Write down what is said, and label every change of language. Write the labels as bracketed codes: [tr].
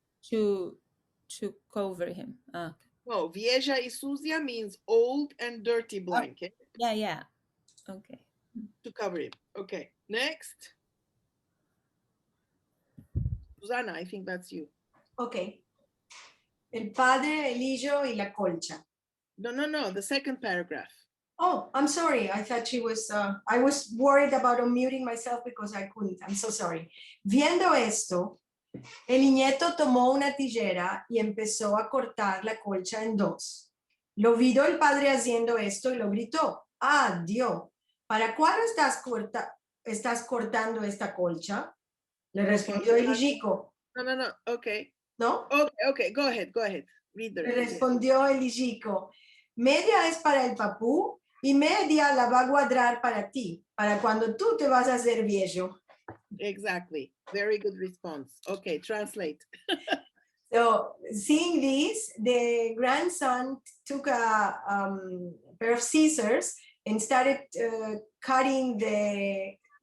[en] To cover him. No, [lad] vieja y sucia [en] means old and dirty blanket. Yeah. Okay. To cover him. Okay, next. Susana, I think that's you. Ok. [lad] El padre, el hijo y la colcha. [en] No, the second paragraph. Oh, I'm sorry. I thought I was worried about unmuting myself because I couldn't. I'm so sorry. [lad] Viendo esto, el nieto tomó una tijera y empezó a cortar la colcha en dos. Lo vio el padre haciendo esto y lo gritó. Ah, Dios, ¿para cuándo estás cortando esta colcha? Le respondió el hijico. [en] No, okay. [lad] ¿No? [en] Okay, go ahead. Read the [lad] Le respondió el hijico. Media es para el papú y media la va a guardar para ti, para cuando tú te vas a hacer viejo. [en] Exactly. Very good response. Okay, translate. So, seeing this, the grandson took a pair of scissors and started cutting the